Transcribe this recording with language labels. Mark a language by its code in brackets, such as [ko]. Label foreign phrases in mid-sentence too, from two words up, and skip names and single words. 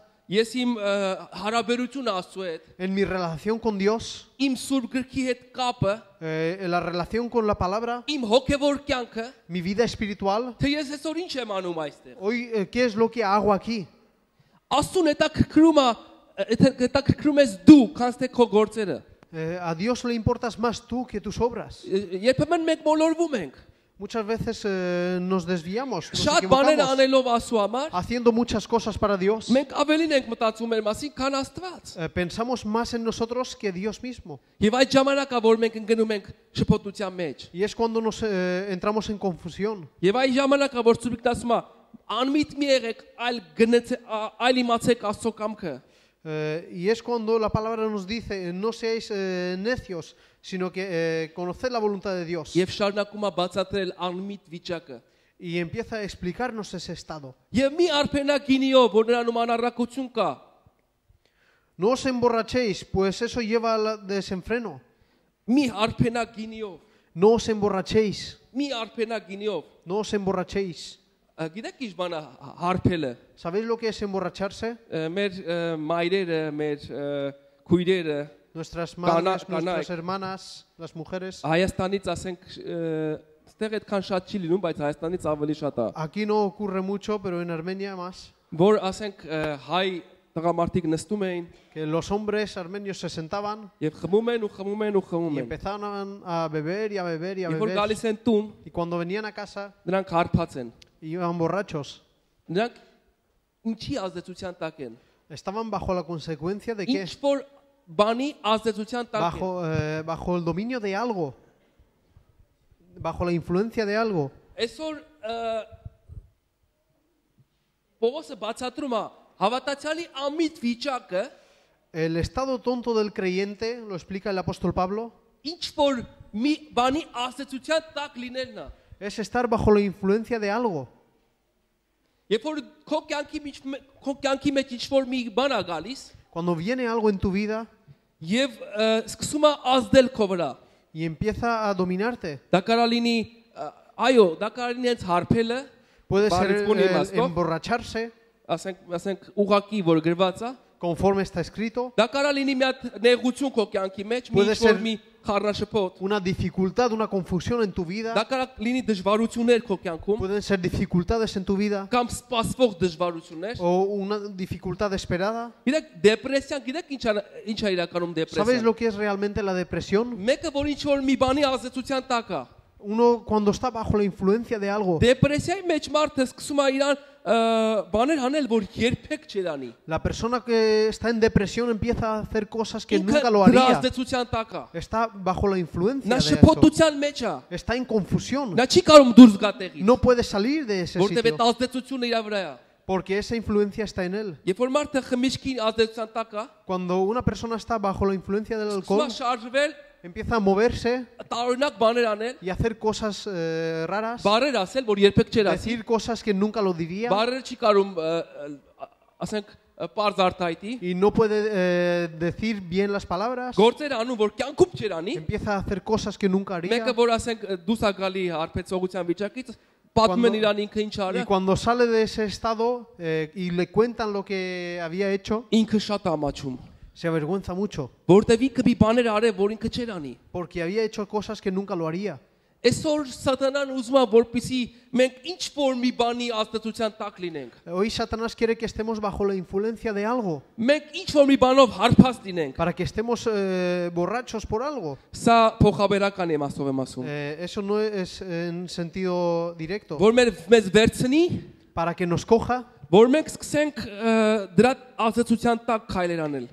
[hy] ես իմ հարաբերությունը Աստծո հետ, [es] en mi relación con Dios, [hy] իմ սուրբ գրքի հետ կապը, [es] en la relación con la palabra, [hy] իմ հոգևոր կյանքը, [es] mi vida espiritual. [hy] թե ես այսօր ինչ եմ անում այստեղ։ [es] Hoy, ¿qué es lo que hago aquí? [hy] Աստուն հետաքրքրում ես դու, քան թե քո գործերը։ [es] A Dios le importas más tú que tus obras. [hy] Երբեմն մենք մոլորվում ենք։ [es] Muchas veces nos desviamos, nos [hy] Շատ բաներ [es] equivocamos, [hy] անելով Աստծո համար, [es] haciendo muchas cosas para Dios. [hy] մենք ավելին ենք մտածում մեր մասին, քան Աստված։ [es] Pensamos más en nosotros que Dios mismo. [hy] Եվ այդ ժամանակա որ մենք ընկնում ենք շփոթության մեջ։ [es] Y es cuando nos entramos en confusión. [hy] Եվ այդ ժամանակա որ Սուրբն ասում է, անմիտ մի եղեք, այլ իմացեք Աստծո կամքը։ [es] Y es cuando la palabra nos dice, no seáis necios, sino que conoced la voluntad de Dios. [hy] Եվ շարունակում է բացատրել անմիտ վիճակը։ [es] Y empieza a explicarnos ese estado. [hy] Եվ մի արփենակ գինիով, որ նրանում անառակություն կա։ [es] No os emborrachéis, pues eso lleva al desenfreno. [hy] Մի արփենակ գինիով, [es] No os emborrachéis, [hy] մի արփենակ գինիով։ [es] no os emborrachéis. [hy] Գիտեք ինչ բան է հարբելը։ [es] ¿Sabéis lo que es emborracharse? [hy] Մեր մայրերը, մեր քույրերը, [es] Nuestras madres, [hy] Կանայք. [es] nuestras hermanas, las mujeres. [hy] Հայաստանից ասենք ստեղ այդքան շատ չի լինում, բայց Հայաստանից ավելի շատ է։ [es] Aquí no ocurre mucho, pero en Armenia más. [hy] Որ ասենք հայ տղամարդիկ նստում էին [es] Que los hombres armenios se sentaban [hy] եւ խմում են ու խմում են ու խմում [es] y [hy] են։ [es] empezaban a beber y a beber y a [hy] Երբ որ [es] beber. [hy] գալիս են տուն, [es] Y cuando venían a casa, [hy] նրանք հարբած են։ [es] iban borrachos. [hy] Նրանք ինչի ազդեցության տակ են։ [es] Estaban bajo la consecuencia de qué? [hy] Ինչ որ բանի ազդեցության տակ են։ [es] Bajo el dominio de algo. Bajo la influencia de algo. [hy] Այսօր Պողոսը բացատրում է հավատացյալի ամիտ վիճակը, [es] El estado tonto del creyente, lo explica el apóstol Pablo, [hy] ինչ որ մի բանի ազդեցության տակ լինելն է։ [es] es estar bajo la influencia de algo. [hy] Երբ որ քո կյանքի մեջ ինչ որ մի բան է գալիս [es] Cuando viene algo en tu vida [hy] եւ սկսում է ազդել քո վրա, [es] y empieza a dominarte, [hy] դա կարող լինի այո, դա կարող լինի հենց հարբելը, [es] puede ser [hy] Բարից բունի իմաստով, [es] emborracharse, [hy] ասենք ուղակի որ գրված է, [es] conforme está escrito, [hy] դա կարող լինի մի հատ նեղություն քո կյանքի մեջ, մի [es] Puede [hy] ինչ որ [es] ser- [hy] մի խառնաշփոթ, [es] una dificultad, una confusión en tu vida, [hy] դա կարող լինի դժվարություններ քո կյանքում, [es] pueden ser dificultades en tu vida [hy] կամ սպասվող դժվարություններ։ [es] o una dificultad esperada. [hy] Գիտեք, դեպրեսիան, գիտեք ինչ է իրականում [es] ¿Sabes [hy] դեպրեսիան։ [es] lo que es realmente la depresión? [hy] Մեկը որ ինչ որ մի բանի ազդեցության տակ է։ [es] Uno cuando está bajo la influencia de algo, [hy] Դեպրեսիայի մեջ մարդը սկսում է իրան բաներ անել, որ երբեք չեր անի։ [es] La persona que está en depresión empieza a hacer cosas que [hy] Ինքը [es] nunca lo [hy] դրա [es] haría. [hy] ազդեցության տակ է։ [es] Está bajo la influencia [hy] Նա [es] de eso. [hy] շփոթության մեջ է։ [es] Está en confusión. [hy] Նա չի կարող դուրս գա տեղից, [es] No puede salir de ese [hy] որտեղ այդ [es] sitio [hy] ազդեցությունը իր վրա է։ [es] porque esa influencia está en él. [hy] Երբ որ մարդը խմիչքի ազդեցության տակ է, [es] Cuando una persona está bajo la influencia del [hy] սկսում է [es] alcohol, [hy] շարժվել, [es] empieza a moverse [hy] տարօրինակ բաներ անել, [es] y hacer cosas raras, [hy] բառեր ասել, որ երբեք չեր ասի։ [es] decir cosas que nunca lo diría [hy] Բառերը չի կարող ասենք պարզ արտահայտի։ [es] y no puede decir bien las palabras. [hy] Գործեր անում, որ կյանքում չեր անի։ [es] Empieza a hacer cosas que nunca haría. [hy] Մեկը որ ասենք դուս է գալի հարբեցողության վիճակից, պատմում են իրան ինքը ինչ [es] Y [hy] արել, [es] cuando sale de ese estado y le cuentan lo que había hecho, [hy] ինքը շատ ամաչում, [es] se avergüenza mucho [hy] որտեվ ինքը մի բաներ արել, որ ինքը չեր անի։ [es] porque había hecho cosas que nunca lo haría. [hy] Այսօր սատանան ուզում է, որպեսզի մենք ինչ որ մի բանի ազդեցության տակ լինենք։ [es] Hoy Satanás quiere que estemos bajo la influencia de algo, [hy] Մենք ինչ որ մի բանով հարբած լինենք։ [es] para que estemos borrachos por algo. [hy] Սա փոխաբերական եմ ասում։ [es] Eso no es en sentido directo. [hy] Որ մեզ վերցնի, [es] Para que nos coja [hy] որ մենք սկսենք դրա ազդեցության տակ քայլեր անել։